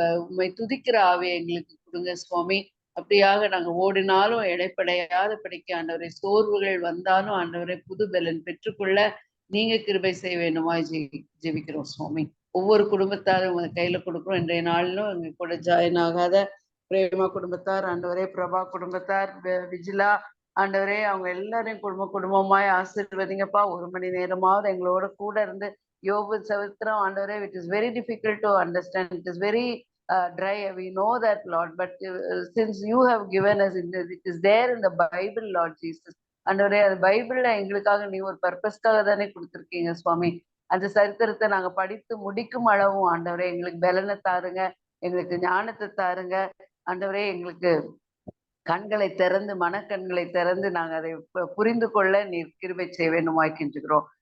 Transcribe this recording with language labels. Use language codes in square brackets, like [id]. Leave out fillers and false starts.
[ta] உம்மை துதிக்கிற ஆவியை எங்களுக்கு கொடுங்க சுவாமி. அப்படியாக நாங்க ஓடினாலும் இடைப்படையாத படிக்க ஆண்டவரே, சோர்வுகள் வந்தாலும் ஆண்டவரே புது பலன் பெற்றுக்கொள்ள நீங்க கிருபை செய்ய வேண்டுமா ஜெபிக்கிறோம் சுவாமி. ஒவ்வொரு குடும்பத்தாரும் உங்க கையில கொடுக்குறோம். இன்றைய நாளிலும் எங்க கூட ஜாயின் ஆகாத பிரேமா குடும்பத்தார் ஆண்டவரே, பிரபா குடும்பத்தார், விஜிலா ஆண்டவரே, அவங்க எல்லாரையும் குடும்பமாய் ஆசீர்வதிங்கப்பா. 1 மணி நேரமாவது எங்களோட கூட இருந்து யோபு சரித்திரம் ஆண்டவரே, [en] it is very difficult to understand, it is very dry, we know that Lord, but since you have given us it is there in the Bible Lord Jesus ஆண்டவரே. [ta] அது பைபிள்ல எங்களுக்காக நீ ஒரு பர்பஸ்க்காக தானே கொடுத்துருக்கீங்க சுவாமி. அந்த சரித்திரத்தை நாங்க படித்து முடிக்கும் அளவும் ஆண்டவரே எங்களுக்கு பலனை தாருங்க, எங்களுக்கு ஞானத்தை தாருங்க ஆண்டவரே. எங்களுக்கு கண்களை திறந்து மனக்கண்களை திறந்து நாங்க அதை புரிந்து கொள்ள நீர் கிருபை செய்ய வேண்டுமாய் கெஞ்சுகிறோம்.